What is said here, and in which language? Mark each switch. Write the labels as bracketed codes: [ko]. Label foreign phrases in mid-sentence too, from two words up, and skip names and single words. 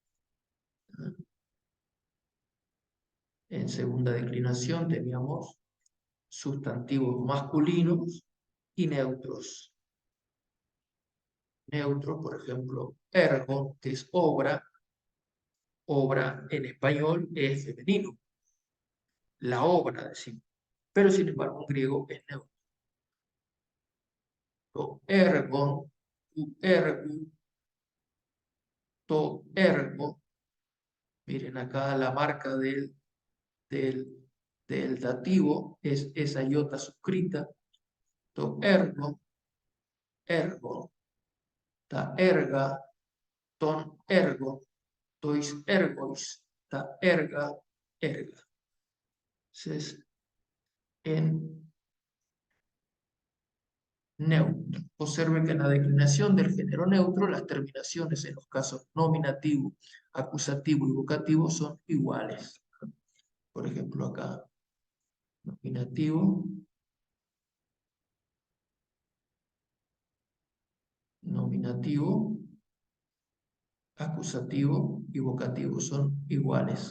[es] En segunda declinación teníamos sustantivos masculinos y neutros. Neutros, por ejemplo, ergo, que es obra. Obra en español es femenino. La obra, decimos. Pero sin embargo en griego es neutro. [el] ἔργο, τοῦ ἔργο, τῷ ἔργο. [es] Miren acá la marca del dativo es esa iota suscrita. [el] τὸ ἔργο, ἔργο, τὰ ἔργα, τὸν ἔργο, τοῖς ἔργοις, τὰ ἔργα, ἔργα. [es] Entonces, en neutro. Observen que en la declinación del género neutro, las terminaciones en los casos nominativo, acusativo y vocativo son iguales. Por ejemplo, acá, nominativo, nominativo, acusativo y vocativo son iguales.